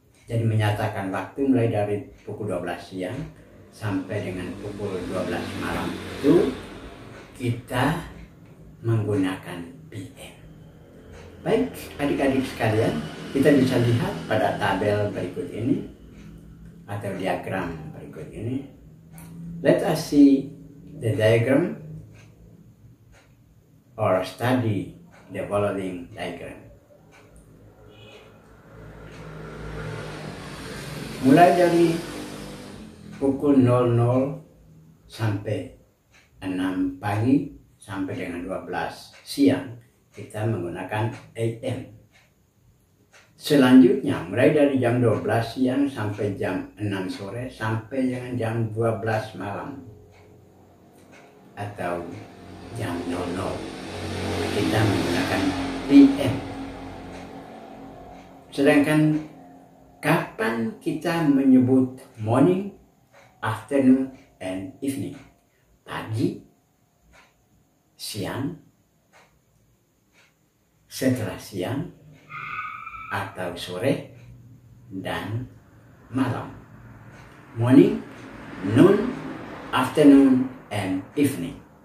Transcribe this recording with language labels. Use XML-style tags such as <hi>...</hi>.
<id>Jadi menyatakan waktu mulai dari pukul 12 siang sampai dengan pukul 12 malam itu kita menggunakan PM. Baik adik-adik sekalian, kita bisa lihat pada tabel berikut ini atau diagram berikut ini.</id> <en>Let us see the diagram or study the following diagram.</en> <id>mulai dari pukul 00 sampai 6 pagi sampai dengan 12 siang kita menggunakan AM. Selanjutnya mulai dari jam 12 siang sampai jam 6 sore sampai dengan jam 12 malam atau jam 00 kita menggunakan PM. Sedangkan kapan kita menyebut</id> <en>morning, afternoon, and evening?</en> <id>Pagi, siang, setelah siang, atau sore, dan malam.</id> <en>Morning, noon, afternoon, and evening.</en>